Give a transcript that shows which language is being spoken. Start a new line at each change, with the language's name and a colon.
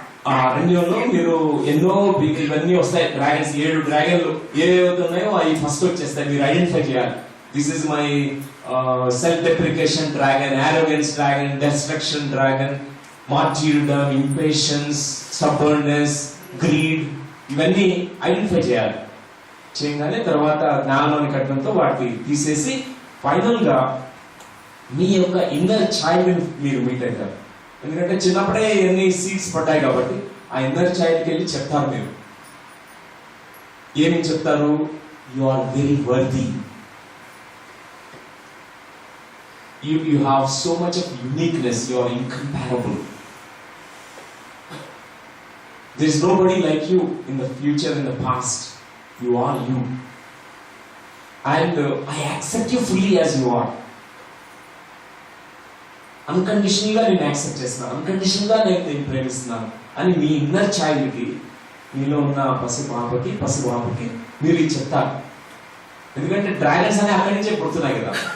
Telugu: ఆ అరణ్యంలో మీరు ఎన్నో ఇవన్నీ వస్తాయి. డ్రాగన్స్, 7 డ్రాగన్లు ఏవైతే ఉన్నాయో అవి ఫస్ట్ వచ్చేస్తాయి. మీరు ఐడెంటిఫై చేయాలి.
English: this is my self-deprecation dragon, arrogance dragon, destruction dragon, martyrdom, impatience, stubbornness, greed,
Telugu: ఇవన్నీ ఐడెంటిఫై చేయాలి. చేయగానే తర్వాత జ్ఞానంలోని కట్టడంతో వాటిని తీసేసి ఫైనల్ గా మీ యొక్క ఇన్నర్ చైల్డ్ మీరు మీట్ అవుతారు. ఎందుకంటే చిన్నప్పుడే ఎన్ని సీడ్స్ పడ్డాయి కాబట్టి ఆ ఇన్నర్ చైల్డ్కి వెళ్ళి చెప్తారు. మీరు ఏమేమి చెప్తారు?
English: You are very worthy. You have so much of uniqueness. You are incomparable. There is nobody like you in the future, in the past. You are you. And I accept you fully as you are.
Telugu: Unconditionally గా నేను accept చేస్తున్నాను. Unconditional గా నేను ప్రేమిస్తున్నాను అని మీ inner చైల్డ్కి, మీలో ఉన్న పసిబాబుకి మీరు ఇది చెప్తారు. ఎందుకంటే డ్రాగన్స్ అనే అక్కడి నుంచే పుడుతున్నాయి కదా.